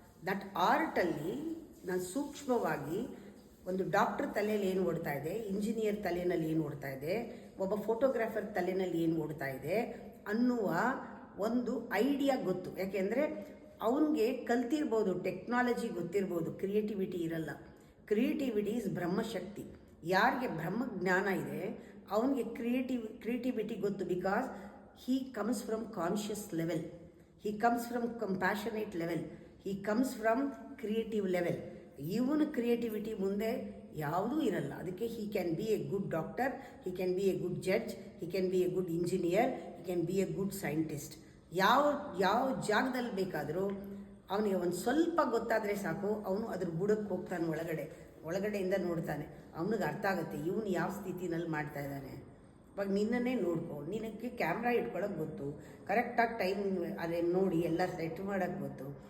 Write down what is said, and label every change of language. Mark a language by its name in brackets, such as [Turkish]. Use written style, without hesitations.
[Kannada] That ಆರ್ಟಲ್ಲಿ ನಾನು ಸೂಕ್ಷ್ಮವಾಗಿ ಒಂದು ಡಾಕ್ಟರ್ ತಲೆಯಲ್ಲಿ ಏನು ಓಡ್ತಾ ಇದೆ, ಇಂಜಿನಿಯರ್ ತಲೆಯಲ್ಲಿ ಏನು ಓಡ್ತಾ ಇದೆ, ಒಬ್ಬ ಫೋಟೋಗ್ರಾಫರ್ ತಲೆಯಲ್ಲಿ ಏನು ಓಡ್ತಾ ಇದೆ ಅನ್ನುವ ಒಂದು ಐಡಿಯಾ ಗೊತ್ತು. ಯಾಕೆಂದರೆ ಅವನಿಗೆ ಕಲ್ತಿರ್ಬೋದು, ಟೆಕ್ನಾಲಜಿ ಗೊತ್ತಿರ್ಬೋದು, ಕ್ರಿಯೇಟಿವಿಟಿ ಇರಲ್ಲ. Creativity is ಬ್ರಹ್ಮಶಕ್ತಿ. ಯಾರಿಗೆ ಬ್ರಹ್ಮಜ್ಞಾನ ಇದೆ ಅವನಿಗೆ ಕ್ರಿಯೇಟಿವಿಟಿ ಗೊತ್ತು. [English] Because he comes from conscious level, he comes from compassionate level, he comes from creative level. [Kannada] ಇವನು ಕ್ರಿಯೇಟಿವಿಟಿ ಮುಂದೆ ಯಾವುದೂ ಇರಲ್ಲ. ಅದಕ್ಕೆ [English] he can be a good doctor, he can be a good judge, he can be a good engineer, he can be a good scientist. [Kannada] ಯಾವ ಜಾಗದಲ್ಲಿ ಬೇಕಾದರೂ ಅವನಿಗೆ ಒಂದು ಸ್ವಲ್ಪ ಗೊತ್ತಾದರೆ ಸಾಕು, ಅವನು ಅದ್ರ ಬುಡಕ್ಕೆ ಹೋಗ್ತಾನೆ, ಒಳಗಡೆಯಿಂದ ನೋಡ್ತಾನೆ. ಅವನಿಗೆ ಅರ್ಥ ಆಗುತ್ತೆ ಇವನು ಯಾವ ಸ್ಥಿತಿನಲ್ಲಿ ಮಾಡ್ತಾ ಇದ್ದಾನೆ. ಇವಾಗ ನಿನ್ನನ್ನೇ ನೋಡ್ಕೊ, ನಿನಗೆ ಕ್ಯಾಮ್ರಾ ಇಟ್ಕೊಳ್ಳೋಕೆ ಗೊತ್ತು, ಕರೆಕ್ಟಾಗಿ ಟೈಮ್ ಅದೇ ನೋಡಿ ಎಲ್ಲ ಸೆಟ್ ಮಾಡೋಕ್ಕೆ ಗೊತ್ತು.